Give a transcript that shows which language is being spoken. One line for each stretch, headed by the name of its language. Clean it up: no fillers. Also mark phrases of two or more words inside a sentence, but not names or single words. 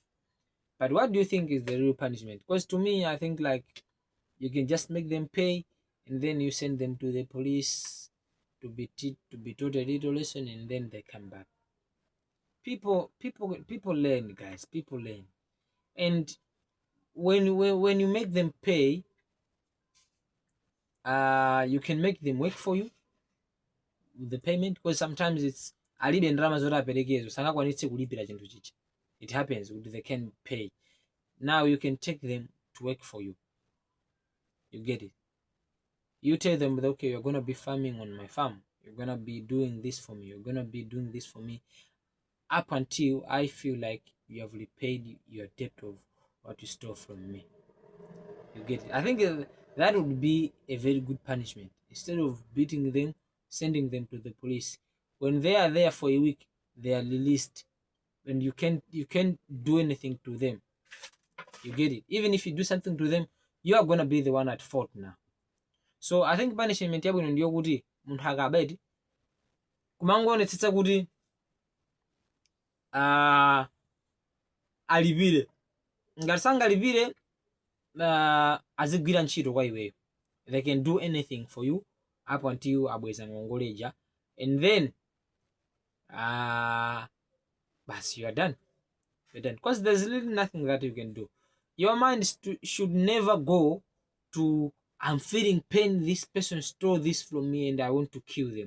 English: But what do you think is the real punishment? Because to me, I think like you can just make them pay and then you send them to the police to be taught a little lesson and then they come back. People learn, guys. People learn. And when you make them pay, you can make them work for you with the payment, because sometimes it's
Nyanja: alibe ndrama zoti aperekezo sangakwanitse kulipira chinthu chichi.
English: It happens, they can pay. Now you can take them to work for you. You get it? You tell them that okay, you're gonna be farming on my farm, you're gonna be doing this for me, you're gonna be doing this for me. up until I feel like you have repaid your debt of what you stole from me. You get it? I think that would be a very good punishment. Instead of beating them, sending them to the police. When they are there for a week, they are released, and you can't do anything to them. You get it? Even if you do something to them, you are gonna be the one at fault now. So I think punishment
Nyanja: yabwino ndiyo kuti munthu akabedi kumangoonetsetsa kuti alipire. Ngati sangalipire azigwira ntchito kwa iweyo.
English: They can do anything for you up until
Nyanja: abweza ngongoleja,
English: and then bas, you are done. You're done, because there's really nothing that you can do. Your mind should never go to, I'm feeling pain, this person stole this from me and I want to kill them.